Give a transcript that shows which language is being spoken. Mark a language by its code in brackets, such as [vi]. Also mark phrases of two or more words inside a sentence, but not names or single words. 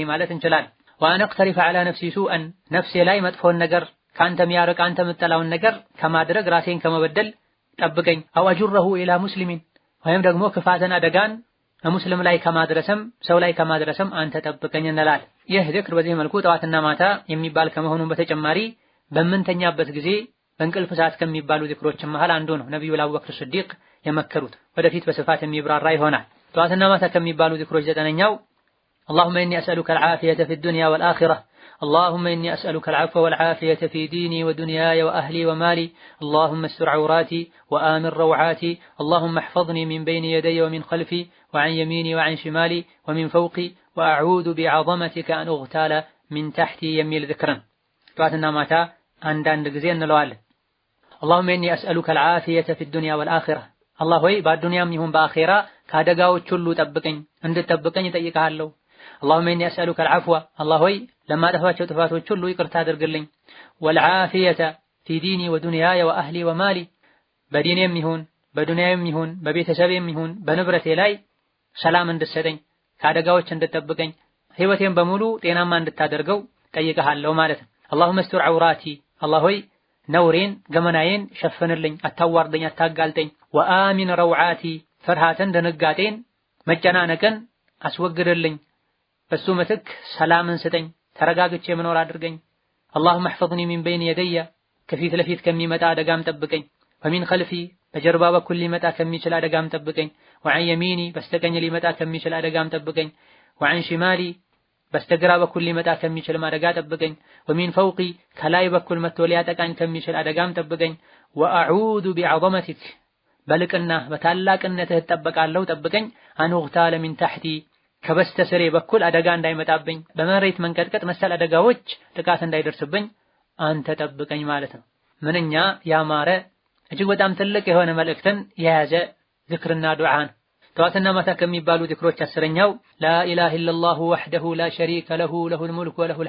[am] ማለት እንችላለን። [ar] وأن أقترف على نفسي سوءا [am] ነፍሴ ላይ መጥፎን ነገር ካንተ የሚያርቅ አንተ የምጠላውን ነገር ከማድረግ ራሴን ከመበደል ጠብቀኝ። [ar] أو أجره إلى مسلم [am] ወይም ደግሞ ክፋትን አደጋን ሙስሊም ላይ ከማድረስም ሰው ላይ ከማድረስም አንተ ጠብቀኝ እንላለን። ይህ ዚክር በዚህ መልኩ ጠዋትና ማታ የሚባል ከመሆኑ በተጨማሪ በምንተኛበት ጊዜ በእንቅልፍ ሰዓት ከሚባሉ ዚክሮች መሃል አንዱ ነው። ነብዩ አቡበክር ሲዲቅ የመከሩት ወደፊት በስፋት የሚብራራ ይሆናል። ጠዋትና ማታ ከሚባሉ ዚክሮች ዘጠነኛው [ar] اللهم إني أسألك العافية في الدنيا والآخرة اللهم إني أسألك العفو والعافية في ديني ودنياي وأهلي ومالي اللهم استر عوراتي وآمن روعاتي اللهم احفظني من بين يدي ومن خلفي وعن يميني وعن شمالي ومن فوقي وأعوذ بعظمتك أن أغتال من تحتي يميل ذكرا [am] ጠዋትና ማታ አንዳንድ ጊዜ እንለዋለን። [ar] اللهم إني أسألك العافية في الدنيا والآخرة [am] አላህ ሆይ በዱንያም ይሁን በአኺራ ከአደጋዎች ሁሉ ጠብቀኝ እንድትጠብቀኝ እጠይቅሃለሁ። [ar] اللهم إني أسألك العفو الله [am] ሆይ ለማጠፋቸው ጥፋቶች ሁሉ ይቅርታ አድርግልኝ። [ar] والعافية في ديني ودنياي وأهلي ومالي [am] በዲኔም ይሁን በዱንያም ይሁን በቤተሰቤም ይሁን በንብረቴ ላይ ሰላም እንድትሰጠኝ ከአደጋዎች እንድትጠብቀኝ ህይወቴን በሙሉ ጤናማ እንድታደርገው ጠይቅሃለሁ ማለት ነው። [ar] اللهم استر عوراتي [am] الله ሆይ ነውሬን ገመናዬን ሸፍንልኝ አታዋርደኝ አታጋልጠኝ። [ar] وآمن روعاتي [am] ፍርሃትን ድንጋጤን መጨናነቅን አስወግድልኝ በሱ ምትክ ሰላምን ስጠኝ ተረጋግቼ መኖር አድርገኝ። [ar] اللهم احفظني من بين يدي [am] ከፊት ለፊት ከሚመጣ አደጋም ጠብቀኝ። ومن خلفي በጀርባ በኩል ሊመጣ ከሚችል አደጋም ጠብቀኝ። [ar] وعن يميني [am] በስተቀኝ ሊመጣ ከሚችል አደጋም ጠብቀኝ። [ar] وعن شمالي [am] በስተግራ በኩል ሊመጣ ከሚችል አደጋ ጠብቀኝ። [ar] ومن فوقي [am] ከላይ በኩል መጥቶ ሊያጠቃኝ ከሚችል አደጋም ጠብቀኝ። [ar] وأعوذ بعظمتك [am] በልቅና በታላቅነትህ እጠበቃለሁ ጠብቀኝ። [ar] أن أغتال من تحتي [am] ከበስተስሬ በኩል አደጋ እንዳይመጣብኝ በመሬት መንቀጥቀጥ መሰል አደጋዎች ጥቃት እንዳይደርስብኝ አንተ ጠብቀኝ ማለት ነው። ምንኛ ያማረ እጅግ በጣም ትልቅ የሆነ መልእክትን የያዘ ዚክርና ዱዓ ነው። ጠዋትና ማታ ከሚባሉ ዚክሮች አስረኛው [ar] لا إله إلا الله وحده لا شريك له له الملك وله